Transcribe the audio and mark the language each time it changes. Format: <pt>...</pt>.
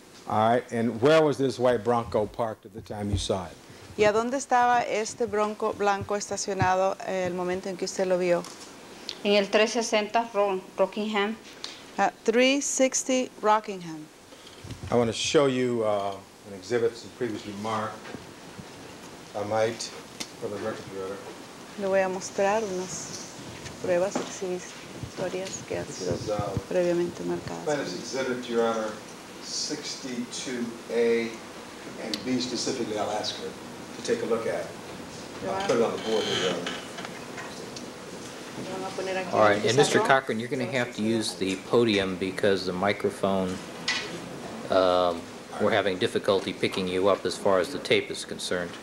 <en>All right, and where was this white Bronco parked at the time you saw it?</en> <es>¿Y a dónde estaba este Bronco blanco estacionado el momento en que usted lo vio? En el 360 Rockingham.</es> <en>360 Rockingham. I want to show you an exhibit that's previously marked. I might, for the record, Your Honor.</en> <es>Le voy a mostrar unas pruebas exhibitorias que han sido previamente marcadas.</es> <en>Plaintiff's exhibit, Your Honor, 62A and B specifically, I'll ask her to take a look at. I'll put it on the board here, Your Honor. All right, and Mr. Cochran, you're going to have to use the podium because the microphone, we're having difficulty picking you up as far as the tape is concerned.</en>